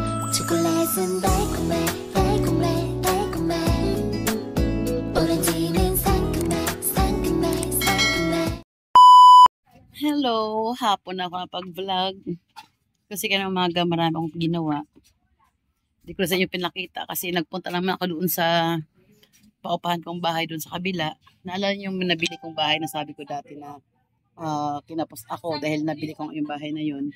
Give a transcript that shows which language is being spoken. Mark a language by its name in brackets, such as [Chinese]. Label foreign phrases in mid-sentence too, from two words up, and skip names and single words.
[Korean] 초콜릿은 달콤해 달콤해 달콤해 오렌지는 상큼해 상큼해 상큼해. [Filipino] Hello, hapon na ako napag-vlog. Kasi kanina umaga marami akong ginawa. Hindi ko na sa inyo pinakita kasi nagpunta naman ako doon sa paupahan kong bahay doon sa kabila. Naalala niyo yung nabili kong bahay na sabi ko dati na kinapos ako dahil nabili ko yung bahay na yun.